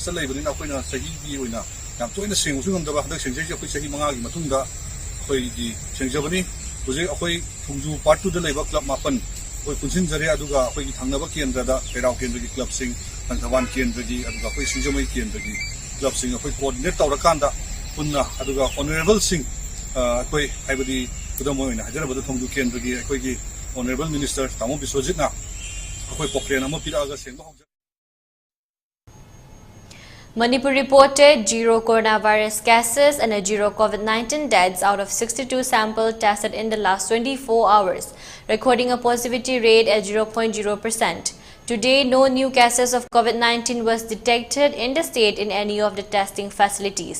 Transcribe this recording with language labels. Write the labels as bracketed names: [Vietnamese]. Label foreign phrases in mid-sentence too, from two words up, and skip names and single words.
[Manipuri] ta leibani akoina sahi gi oina yam toina sengsu ngamdaba hadak sengjai akoi sahi mangagi matungda akoi gi sengjabani huje akoi Thongju part 2 da leiba club mapan akoi punsin jare aduga akoi gi thangnaba kendra da Kairao kendra gi club sing Langthaban kendra gi aduga akoi Singjamai kendra gi club sing akoi coordinate tawrakanda punna aduga honorable sing akoi haibadi kudamo oina hajarabada Thongju kendra gi akoi gi [English] honorable minister [Manipuri] Tamo Biswajit na akoi pokren ama piraga sengba [English] Manipur reported 0 coronavirus cases and 0 COVID-19 deaths out of 62 samples tested in the last 24 hours, recording a positivity rate at 0.0%. Today, no new cases of COVID-19 was detected in the state in any of the testing facilities.